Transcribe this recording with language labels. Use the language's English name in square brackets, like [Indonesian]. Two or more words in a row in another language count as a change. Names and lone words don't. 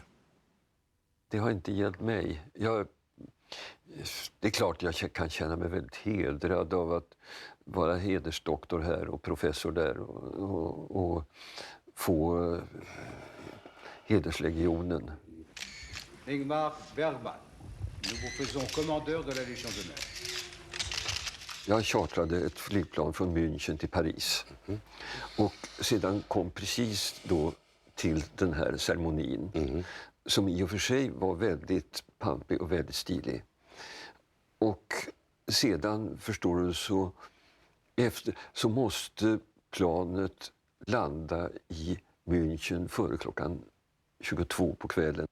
[Swedish] Det har inte hjälpt mig. Det är klart jag kan känna mig väldigt hedrad av att vara hedersdoktor här och professor där och få hederslegionen. Ingmar Bergman, [French] nous vous faisons commandeur de la Légion d'honneur. [Swedish] Jag chartrade ett flygplan från München till Paris. Och sedan kom precis då till den här ceremonin. Som i och för sig var väldigt pampig och väldigt stilig. Och sedan, förstår du, så måste planet landa i München före klockan 22 på kvällen.